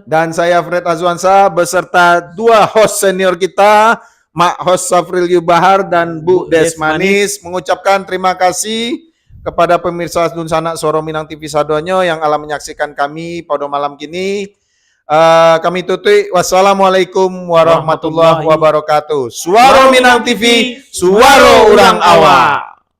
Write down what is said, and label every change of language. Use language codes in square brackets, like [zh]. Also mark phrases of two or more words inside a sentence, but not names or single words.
[id] Dan saya Fred Azwansa beserta dua host senior kita, Mak host Safril Yubahar dan Bu Desmanis, mengucapkan terima kasih kepada pemirsa Dunsana Suara Minang TV Sadonyo yang alam menyaksikan kami pada malam kini. Kami tutup. [ar] Wassalamualaikum warahmatullahi wabarakatuh. [id] Suara Minang TV, suara orang awak.